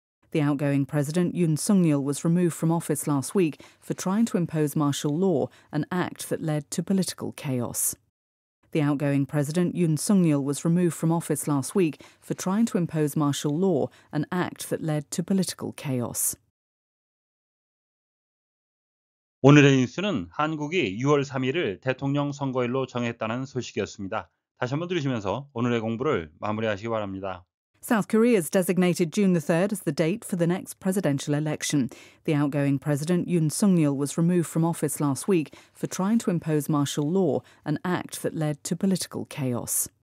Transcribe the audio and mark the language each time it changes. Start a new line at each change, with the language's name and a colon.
English: The outgoing president Yoon Suk-yeol was removed from office last week for trying to impose martial law, an act that led to political chaos. The outgoing president Yoon Suk-yeol was removed from office last week for trying to impose martial law, an act that led to political chaos.
Korean: 오늘의 뉴스는 한국이 6월 3일을 대통령 선거일로 정했다는 소식이었습니다. 다시 한번 들으시면서 오늘의 공부를 마무리하시기 바랍니다.
English: South Korea has designated June the 3rd as the date for the next presidential election. The outgoing president Yoon Suk-yeol was removed from office last week for trying to impose martial law, an act that led to political chaos.